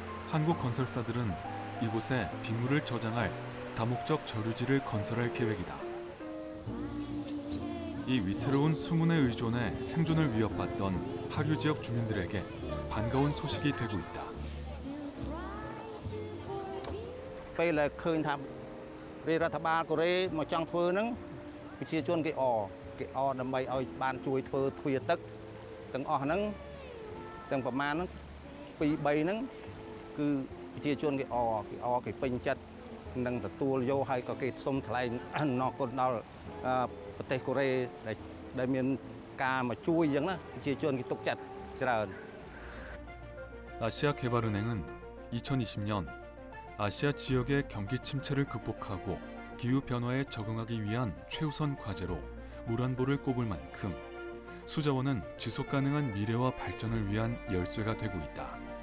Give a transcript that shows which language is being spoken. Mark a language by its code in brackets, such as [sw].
[ko] 한국 건설사들은 이곳에 빗물을 저장할 다목적 저류지를 건설할 계획이다. 이 위태로운 수문에 의존해 생존을 위협받던 하류 지역 주민들에게 반가운 소식이 되고 있다. [km] ពេលដែលឃើញថារដ្ឋបាលកូរ៉េមកចង់ធ្វើហ្នឹងប្រជាជនគេអដើម្បីឲ្យបានជួយធ្វើទ្វារទឹកទាំងអស់ហ្នឹងទាំងប្រមាណហ្នឹង2 3ហ្នឹងគឺប្រជាជនគេពេញចិត្តនឹងទទួលយកហើយក៏គេសុំថ្លែងអនុគុណដល់ប្រទេសកូរ៉េដែលមានការមកជួយអញ្ចឹងណាប្រជាជនគេទុកចិត្តច្រើន [ko] 아시아 개발은행은 2020년 아시아 지역의 경기 침체를 극복하고 기후 변화에 적응하기 위한 최우선 과제로 물안보를 꼽을 만큼 수자원은 지속 가능한 미래와 발전을 위한 열쇠가 되고 있다.